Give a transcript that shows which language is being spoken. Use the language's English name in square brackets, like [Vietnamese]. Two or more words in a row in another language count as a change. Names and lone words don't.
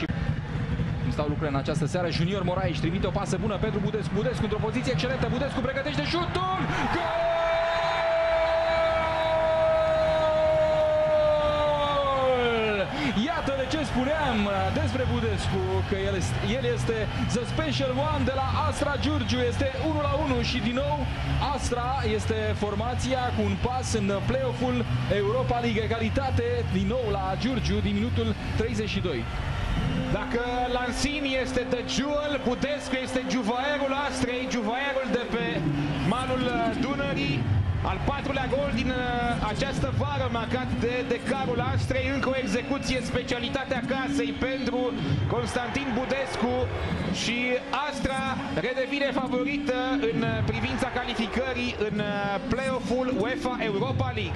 [Romanian] Cum stau lucrurile în această seară? Junior Moraes trimite o pasă bună pentru Budescu. Budescu într-o poziție excelentă. Budescu pregătește șutul. Gol! Iată de ce spuneam despre Budescu, că el este [English] the special one [Romanian] de la Astra Giurgiu. Este 1-1 și din nou Astra este formația cu un pas în play-off-ul Europa League. Egalitate din nou la Giurgiu din minutul 32. Dacă Lanzini este [English] the jewel, [Romanian] Budescu este juvaerul Astrei, juvaerul de pe malul Dunării. Al patrulea gol din această vară marcat de decarul Astrei. Încă o execuție, specialitatea casei pentru Constantin Budescu și Astra redevine favorită în privința calificării în play-off-ul UEFA Europa League.